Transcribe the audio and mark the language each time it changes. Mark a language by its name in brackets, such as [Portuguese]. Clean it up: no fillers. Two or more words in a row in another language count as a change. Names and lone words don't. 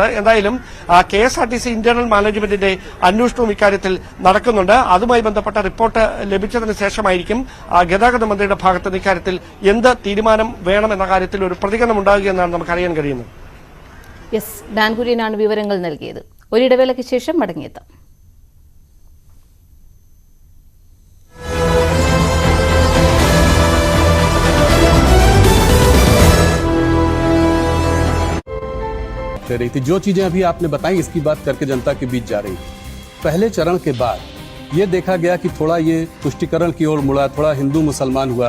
[Malayalam] എന്തായാലും KSRTC [English] internal management [Malayalam] അന്വേഷണവും ഇക്കാര്യത്തിൽ നടക്കുന്നുണ്ട്. അതുമായി ബന്ധപ്പെട്ട റിപ്പോർട്ട് ലഭിച്ചതിന് ശേഷമായിരിക്കും ഗതാഗത മന്ത്രിയുടെ ഭാഗത്ത് നിന്ന് ഇക്കാര്യത്തിൽ എന്ത് തീരുമാനം വേണം എന്ന കാര്യത്തിൽ ഒരു പ്രതികരണം ഉണ്ടാകുകയെന്നാണ് നമുക്ക് അറിയാൻ കഴിയുന്നത്. യെസ്, ഡാൻ കുര്യനാണ് വിവരങ്ങൾ നൽകിയത്. ഒരിടവേളയ്ക്ക് ശേഷം മടങ്ങിയെത്താം. [Hindi] रही थी जो चीजें अभी आपने बताई, इसकी बात करके जनता के बीच जा रही थी। पहले चरण के बाद ये देखा गया कि थोड़ा ये तुष्टिकरण की ओर मुड़ा, थोड़ा हिंदू मुसलमान हुआ।